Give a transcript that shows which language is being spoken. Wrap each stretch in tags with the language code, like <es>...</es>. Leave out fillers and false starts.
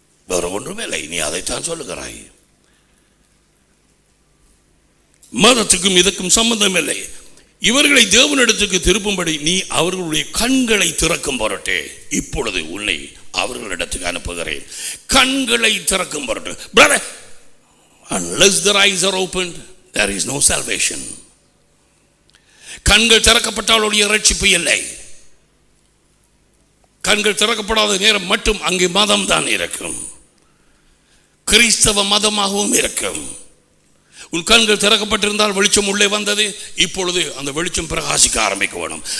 <ta>வேற ஒன்றுமே இல்லை, நீ அதைத்தான் சொல்லுகிறாய். மதத்துக்கும் இதுக்கும் சம்பந்தம் இல்லை. இவர்களை தேவனிடத்துக்கு திருப்பும்படி நீ அவர்களுடைய கண்களை திறக்கும் பொருட்டே இப்பொழுது உன்னை அவர்களிடத்துக்கு அனுப்புகிறேன். கண்களை திறக்கும் பொருட்டு.</ta> <en>Brother, unless their eyes are opened, there is no salvation.</en> <ta>கண்கள் திறக்கப்பட்டாலுடைய ரட்சிப்பு இல்லை. கண்கள் திறக்கப்படாத நேரம் மட்டும் அங்கே மதம் தான் இருக்கும், கிறிஸ்தவ மதமாகவும் இருக்கும். உன் கண்கள் திறக்கப்பட்டிருந்தால் வெளிச்சம் உள்ளே வந்தது. இப்பொழுது அந்த வெளிச்சம் பிரகாசிக்க ஆரம்பிக்க வேணும்.</ta>